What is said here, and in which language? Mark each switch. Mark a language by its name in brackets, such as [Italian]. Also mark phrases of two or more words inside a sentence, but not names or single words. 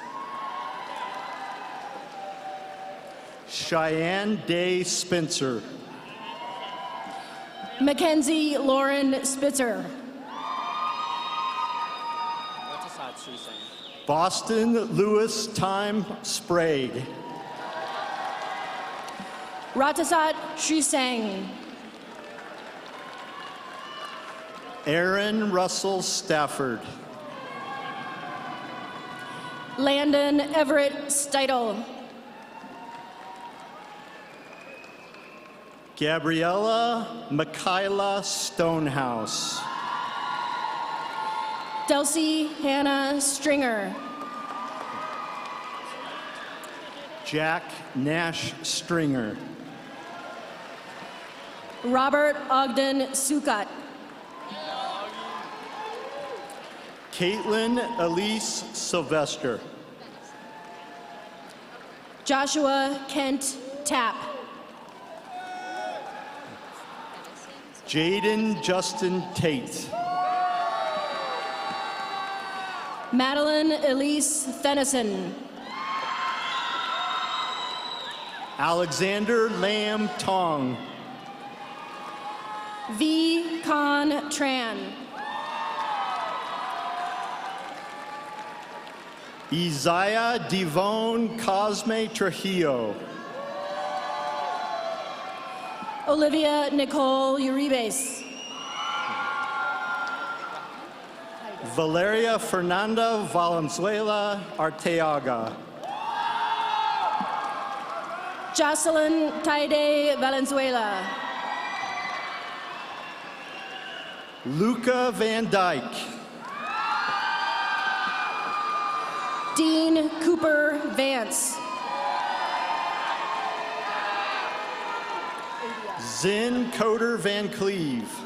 [English] Cheyenne Day Spencer. Mackenzie Lauren Spitzer. Boston Lewis Time Sprague. Ratasat Shisang. Aaron Russell Stafford. Landon Everett Steitel. Gabriella Michaela Stonehouse. Delcy Hannah Stringer. Jack Nash Stringer. Robert Ogden Sukat. Caitlin Elise Sylvester. Joshua Kent Tapp. Jaden Justin Tate. Madeline Elise Fennison. Alexander Lam Tong. V. Con Tran. Isaiah Devone Cosme Trujillo. Olivia Nicole Uribes. Valeria Fernanda Valenzuela Arteaga. Jocelyn Taide Valenzuela. Luca Van Dyke. Dean Cooper Vance. Zin Coder Van Cleve.